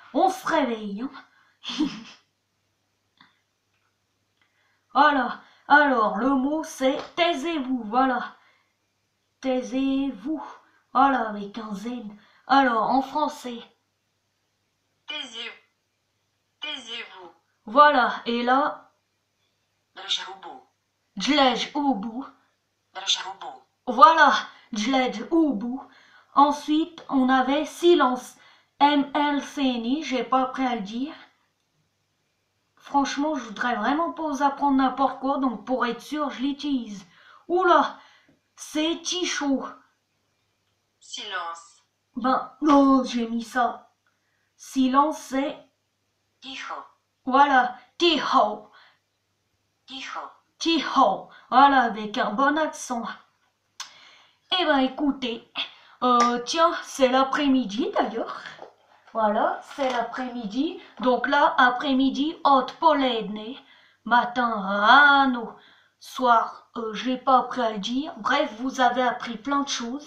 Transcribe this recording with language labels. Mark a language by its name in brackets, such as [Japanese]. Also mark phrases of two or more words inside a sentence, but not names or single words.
[French] On se réveille. Hein. Voilà. Alors, le mot c'est taisez-vous, voilà. Taisez-vous. Voilà, avec un Z. Alors, en français. Taisez-vous. Taisez-vous. Voilà, et là, [Czech] Drž hubu. djlej ubu. Drž hubu. Voilà, djlej ubu. [French] Ensuite, on avait silence. MLCNI, j'ai pas appris à le dire. Franchement, je voudrais vraiment pas vous apprendre n'importe quoi, donc pour être sûr, je l'utilise. Oula, c'est Tichaud. Silence. Ben, non, j'ai mis ça. Silence, c'est... [Czech] Ticho. Voilà, Tiho. Ticho. Tiho. [French] Voilà, avec un bon accent. Eh ben, écoutez, tiens, c'est l'après-midi d'ailleurs. Voilà, c'est l'après-midi. Donc là, après-midi, odpoledne. Matin, rano. Soir, j'ai pas appris à le dire. Bref, vous avez appris plein de choses.